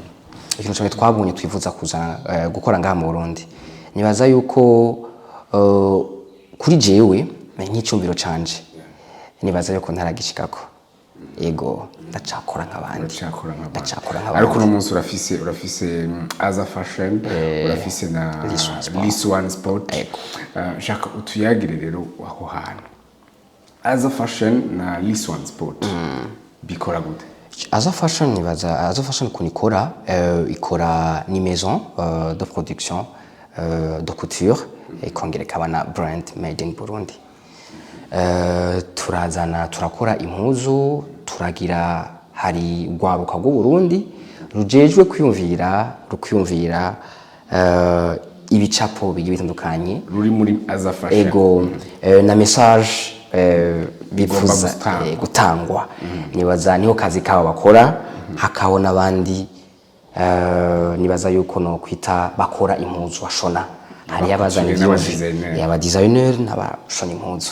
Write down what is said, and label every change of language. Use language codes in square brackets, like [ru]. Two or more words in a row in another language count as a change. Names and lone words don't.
[rn] ikintu cya mbere twabonye twifuza kuzana gukora ngaha mu Burundi nibaza yuko kuri jewe nk'icyumviro canje nibaza yuko ntaragishikako ego ndacakora nk'abandi ariko no munsi urafise as a fashion urafise na this one sport shaka utuyagire rero aho hantu as a fashion na this one sport bikora gute as a fashion nibaza as a fashion kunikora ikora ni [fr] maison de production de couture [rn] ikongera kabana [en] brand made in Burundi [rn] turakora impuzu turagira hari rwaruka rw'u Burundi rujejwe kwiyumvira ibicapo bigiye bitandukanye ruri muri as a fashion ego na message bifuza gutangwa nibaza niho kazi kabo bakora hakabona abandi nibaza yuko no kwita bakora impuzu bashona hari abazanye yaba designer n'abashona impuzu